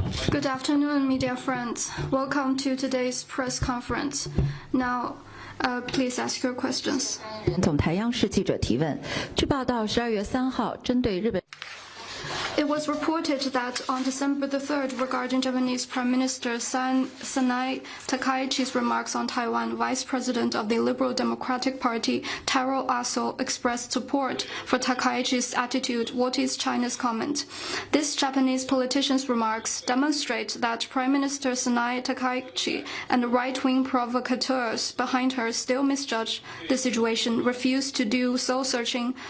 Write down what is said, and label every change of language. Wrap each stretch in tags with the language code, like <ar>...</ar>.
<en>Good afternoon, media friends. Welcome to today's press conference. Now, please ask your questions.</en> <zh>总台央视记者提问：据报道，12月3号，针对日本。</zh> <en>It was reported that on December the 3rd, regarding Japanese Prime Minister Sanai Takaichi's remarks on Taiwan, Vice President of the Liberal Democratic Party, Taro Aso, expressed support for Takaichi's attitude. What is China's comment? This Japanese politician's remarks demonstrate that Prime Minister Sanai Takaichi and the right-wing provocateurs behind her still misjudge the situation, refuse to do soul-searching</en>